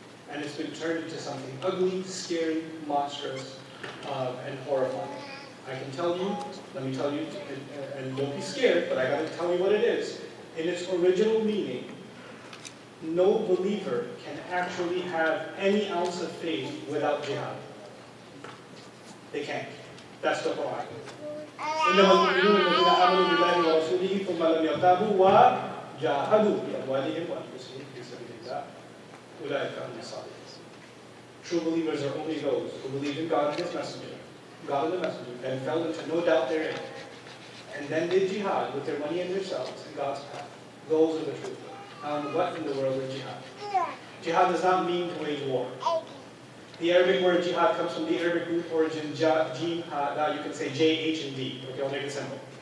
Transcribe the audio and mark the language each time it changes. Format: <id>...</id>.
<en>And it's been turned into something ugly, scary, monstrous, and horrifying. I can tell you, let me tell you, and don't be scared, but I gotta tell you what it is. In its original meaning, no believer can actually have any ounce of faith without jihad. They can't. That's the Quran.</en> <ar>إنما المؤمنون الذين آمنوا بالله ورسوله ثم لم يرتابوا وجاهدوا بأموالهم وأنفسهم في سبيل الله أولئك هم الصادقون.</ar> <en>True believers are only those who believe in God and His Messenger, and fell into no doubt therein, and then did jihad with their money and themselves in God's path. Those are the true believers. What in the world is jihad? Jihad does not mean to wage war. The Arabic word jihad comes from the Arabic root origin jim, now you can say J, H, and D. Okay, I'll make it simple.</en>